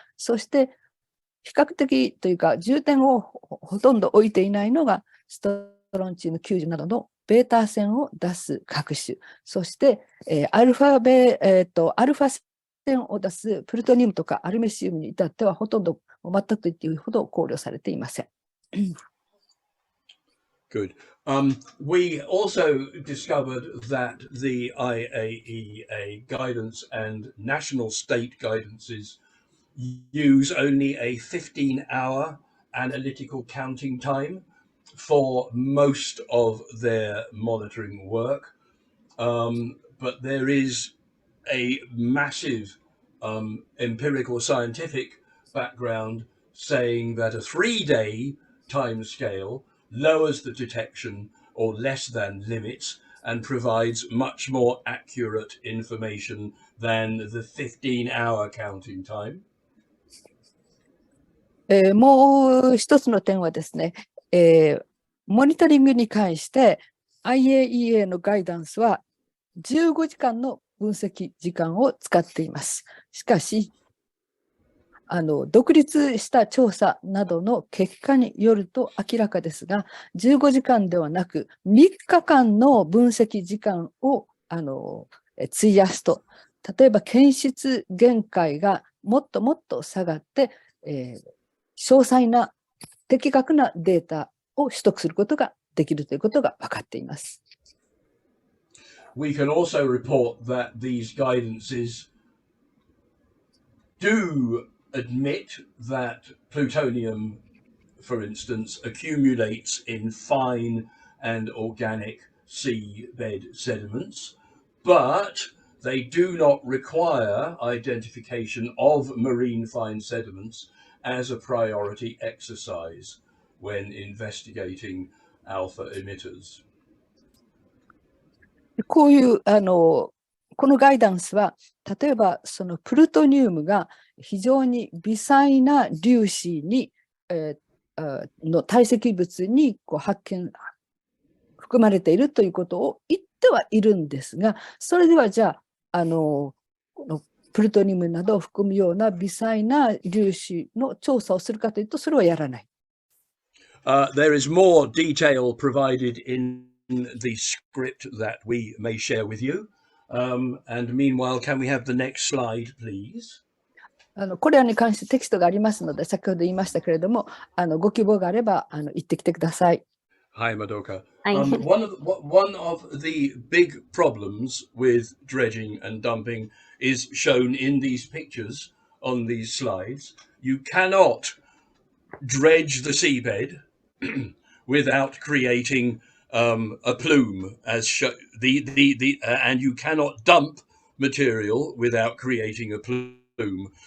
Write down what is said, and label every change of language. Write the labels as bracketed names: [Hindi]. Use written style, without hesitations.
[Japanese] そして比較的というか重点をほとんど置いていないのがストロンチウム90などのベータ線を出す核種、そして、アルファ線を出すプルトニウムとかアルメシウムに至ってはほとんど全くと言っていいほど考慮されていません。 [English] Good. We also discovered that the IAEA guidance and national state guidances use only a 15-hour analytical counting time for most of their monitoring work. But there is a massive empirical scientific background saying that a 3-day time scale lowers the detection or less than limits and provides much more accurate information than the 15-hour counting time. [Japanese] もう一つの点はですね、モニタリングに関して IAEA のガイダンスは15時間の分析時間を使っています。しかし、独立した調査などの結果によると明らかですが、15時間ではなく3日間の分析時間を費やすと、例えば検出限界がもっともっと下がって、詳細な的確なデータを取得することができるということが分かっています。 [English] We can also report that these guidances do admit that plutonium, for instance, accumulates in fine and organic seabed sediments, but they do not require identification of marine fine sediments as a priority exercise when investigating alpha emitters. [Japanese] こういうこのガイダンスは、例えばそのプルトニウムが非常に微細な粒子に、の堆積物に含まれているということを言ってはいるんですが、それではじゃあ、このプルトニウムなどを含むような微細な粒子の調査をするかというと、それはやらない。 [English] There is more detail provided in the script that we may share with you. And meanwhile, can we have the next slide, please? [Japanese] これらに関してテキストがありますので、先ほど言いましたけれども、ご希望があれば言ってきてください。 [English] Hi, Madoka. One of the big problems with dredging and dumping is shown in these pictures on these slides. You cannot dredge the seabed without creating a plume, as and you cannot dump material without creating a plume.